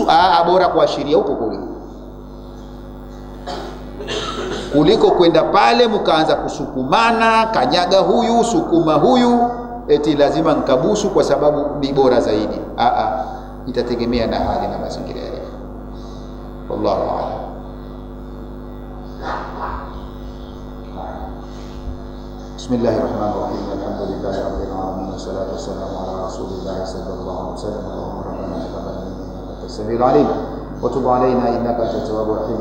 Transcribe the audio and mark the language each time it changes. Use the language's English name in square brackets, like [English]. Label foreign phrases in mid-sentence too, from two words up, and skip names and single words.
[Swahili] Bora kuashiria huko kuliko kwenda pale mkaanza kusukumana, kanyaga huyu, sukuma huyu, eti lazima nkabusu kwa sababu ni bora zaidi. Itategemea na hali na mazingira yale. [Arabic] والله أعلم. بسم الله الرحمن الرحيم. الحمد لله رب العالمين والصلاة والسلام على رسول الله صلى الله عليه وسلم. اللهم ربنا تقبل منا إنك السميع العليم وتب علينا إنك أنت التواب الرحيم.